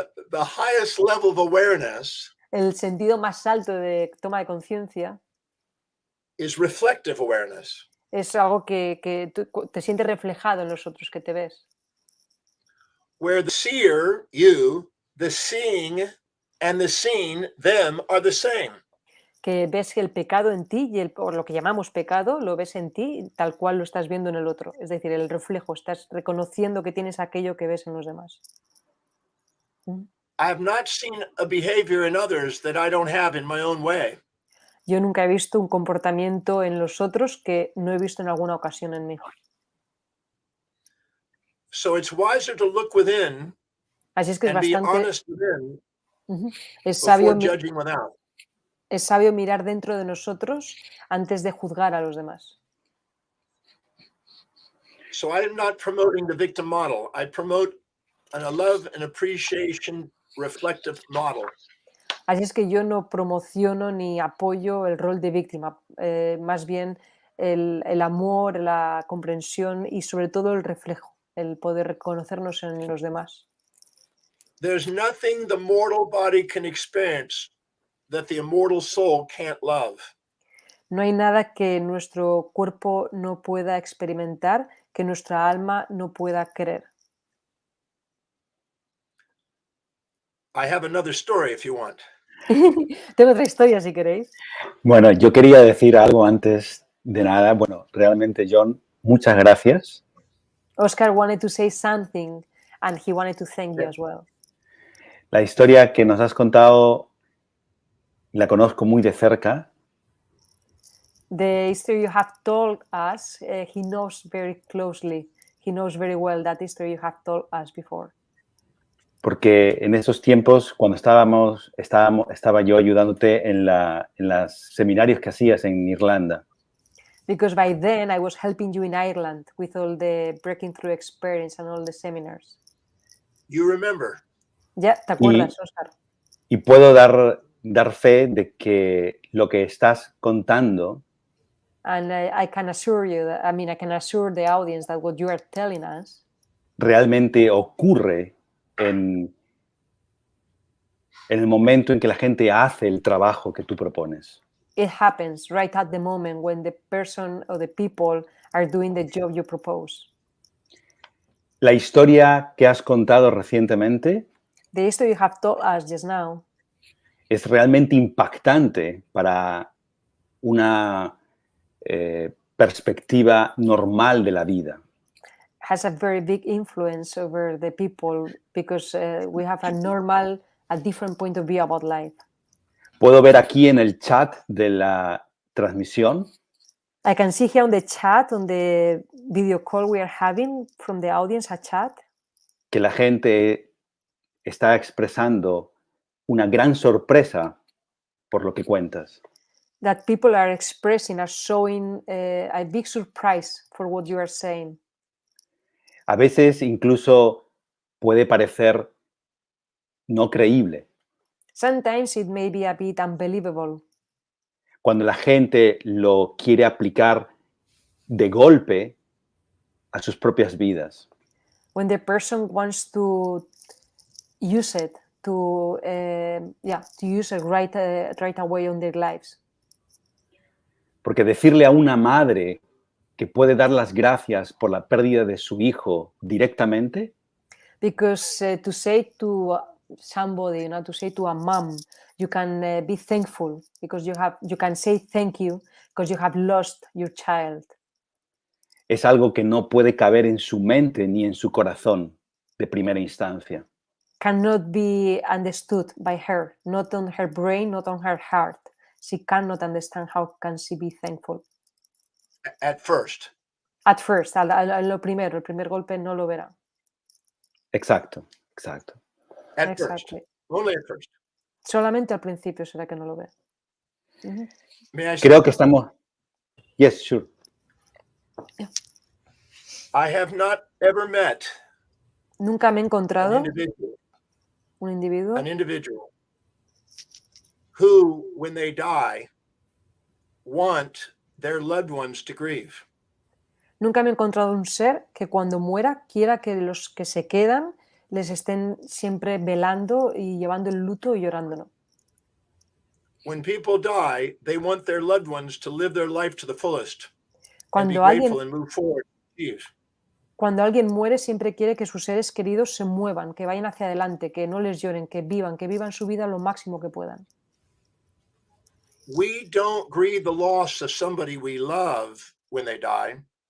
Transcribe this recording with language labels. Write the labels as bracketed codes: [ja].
[en] The highest level of awareness [es] El sentido más alto de toma de conciencia [en] is reflective awareness. [es] es algo que tú te sientes reflejado en los otros, que te ves. [en] Where the seer, you, the seeing, and the seen, them, are the same. [es] Que ves que el pecado en ti y o lo que llamamos pecado lo ves en ti tal cual lo estás viendo en el otro. Es decir, el reflejo, estás reconociendo que tienes aquello que ves en los demás. [en] I have not seen a behavior in others that I don't have in my own way. [es] Yo nunca he visto un comportamiento en los otros que no he visto en alguna ocasión en mí. [en] So it's wiser to look within [es] Así es que es [en] and be [es] bastante [en] honest within [es] es sabio, [en] before judging without. [es] es sabio mirar dentro de nosotros antes de juzgar a los demás. [en] So I am not promoting the victim model. I promote a love and appreciation reflective model. [es] Así es que yo no promociono ni apoyo el rol de víctima, más bien el amor, la comprensión y sobre todo el reflejo, el poder reconocernos en los demás. [en] There's nothing the mortal body can experience that the immortal soul can't love. [es] No hay nada que nuestro cuerpo no pueda experimentar, que nuestra alma no pueda querer. [en] I have another story if you want. [es] Tengo otra historia si queréis. Bueno, yo quería decir algo antes de nada. Bueno, realmente, John, muchas gracias. [en] Óscar wanted to say something and he wanted to thank you as well. [es] La historia que nos has contado la conozco muy de cerca. [en] The history you have told us, he knows very closely. He knows very well that history you have told us before. [es] Porque en esos tiempos, cuando estaba yo ayudándote en los seminarios que hacías en Irlanda. [en] Because by then I was helping you in Ireland with all the breaking through experience and all the seminars. You remember. [es] Ya, ¿te acuerdas, Óscar? Y puedo dar fe de que lo que estás contando [en] And I can assure you, I can assure the audience that what you are telling us [es] realmente ocurre en el momento en que la gente hace el trabajo que tú propones. [en] it happens right at the moment when the person or the people are doing the job you propose. [es] La historia que has contado recientemente [en] The history you have told us just now [es] es realmente impactante para una perspectiva normal de la vida. [en] has a very big influence over the people because we have a different point of view about life. [es] Puedo ver aquí en el chat de la transmisión [en] I can see here on the chat, on the video call we are having from the audience, a chat, [es] que la gente está expresando una gran sorpresa por lo que cuentas. [en] that people are expressing, are showing a big surprise for what you are saying. [es] A veces incluso puede parecer no creíble. [en] Sometimes it may be a bit unbelievable [es] Cuando la gente lo quiere aplicar de golpe a sus propias vidas. [en] when the person wants to use it to use it right away on their lives. [es] Porque decirle a una madre que puede dar las gracias por la pérdida de su hijo directamente, [en] Because to say to somebody, to say to a mom, you can be thankful because you can say thank you because you have lost your child. [es] es algo que no puede caber en su mente ni en su corazón de primera instancia. [en] Cannot be understood by her, not on her brain, not on her heart. She cannot understand how can she be thankful. At first. At first, [es] lo primero, el primer golpe no lo verá. Exacto. [en] At Exactly. first. Only at first. [es] Solamente al principio será que no lo ve. Uh-huh. [en] May I [es] Creo que estamos... [en] Yes, sure. Yeah. I have not ever met [es] Nunca me he encontrado [en] an [es] individuo [en] individual who, when they die, want their loved ones to grieve. [es] Nunca me he encontrado un ser que cuando muera quiera que los que se quedan les estén siempre velando y llevando el luto y llorándolo. [en] When people die, they want their loved ones to live their life to the fullest and be [es] Cuando [en] grateful and move forward. [es] Cuando alguien muere siempre quiere que sus seres queridos se muevan, que vayan hacia adelante, que no les lloren, que vivan su vida lo máximo que puedan. [en] We don't grieve the loss of somebody we love when they die.